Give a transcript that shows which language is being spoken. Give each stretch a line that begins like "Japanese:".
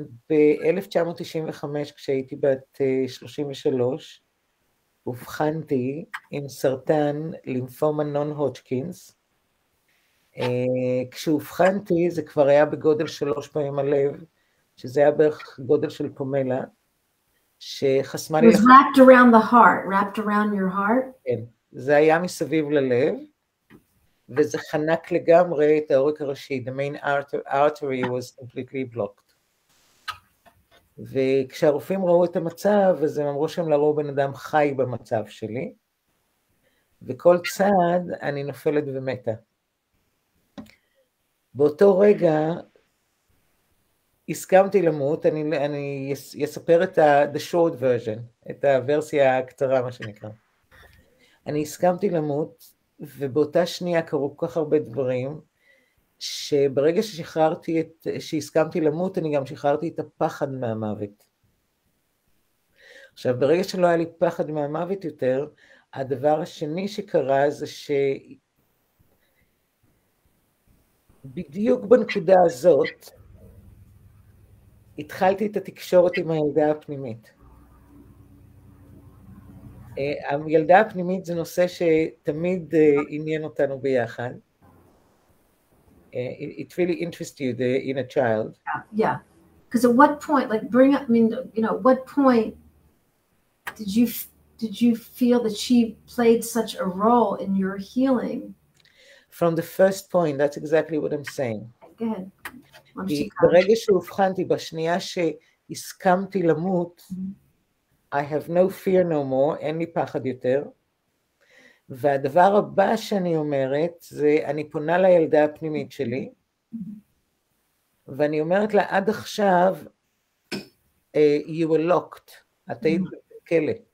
Hebrew: ב-1995, כשהייתי בת 33, אובחנתי עם סרטן לימפומה נון הודג'קינס. כשאובחנתי זה כבר היה בגודל 3 פעמים הלב, שזה היה בערך גודל של פומלה, שחסמה לי...
English: It was wrapped around the heart, wrapped around your heart?
Hebrew: כן, זה היה מסביב ללב, וזה חנק לגמרי את העורק הראשי.
English: The main artery was completely blocked.
Hebrew: וכשהרופאים ראו את המצב, אז הם אמרו שהם לא ראו בן אדם חי במצב שלי, וכל צעד אני נופלת ומתה. באותו רגע הסכמתי למות, אני אספר את
English: the short version,
Hebrew: את הוורסיה הקצרה, מה שנקרא. אני הסכמתי למות, ובאותה שנייה קרו כל כך הרבה דברים, שברגע שהסכמתי למות, אני גם שחררתי את הפחד מהמוות. עכשיו, ברגע שלא היה לי פחד מהמוות יותר, הדבר השני שקרה זה בדיוק בנקודה הזאת, התחלתי את התקשורת עם הילדה הפנימית. הילדה הפנימית זה נושא שתמיד עניין אותנו ביחד.
English: It really interests you, the inner child. Yeah. Because at what point, like what point did you feel that she played such a role in your healing? From the first point, that's exactly what I'm saying. Go ahead.
Hebrew: ברגע שהובחנתי, בשנייה שהסכמתי למות,
English: I have no fear no more,
Hebrew: אין לי פחד יותר, והדבר הבא שאני אומרת, זה אני פונה לילדה הפנימית שלי, ואני אומרת לה, עד עכשיו,
English: you were locked,
Hebrew: את היית בכלא.